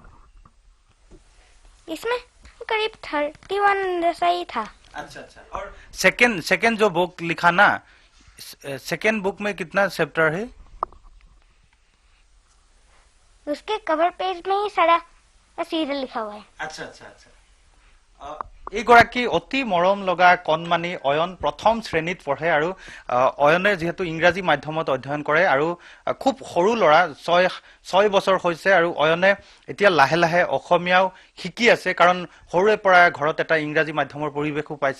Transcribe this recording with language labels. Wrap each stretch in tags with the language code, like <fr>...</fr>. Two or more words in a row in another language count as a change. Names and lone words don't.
<hi>इसमें करीब 31 जैसा ही था। अच्छा। और सेकंड जो बुक लिखा ना, सेकंड बुक में कितना चैप्टर है? उसके कवर पेज में ही सारा सीरियल लिखा हुआ है। अच्छा।</hi> <as>এইগৰাকী অতি মৰম লগা কণমানি অয়ন প্ৰথম শ্ৰেণীত পঢ়ে আৰু অয়নে যেহেতু ইংৰাজী মাধ্যমত অধ্যয়ন কৰে আৰু খুব সৰু ল'ৰা 6 বছৰ হৈছে আৰু অয়নে এতিয়া লাহে লাহে অসমীয়াও শিকি আছে, কাৰণ সৰুৰে পৰা ঘৰত এটা ইংৰাজী মাধ্যমৰ পৰিৱেশো পাইছে।</as>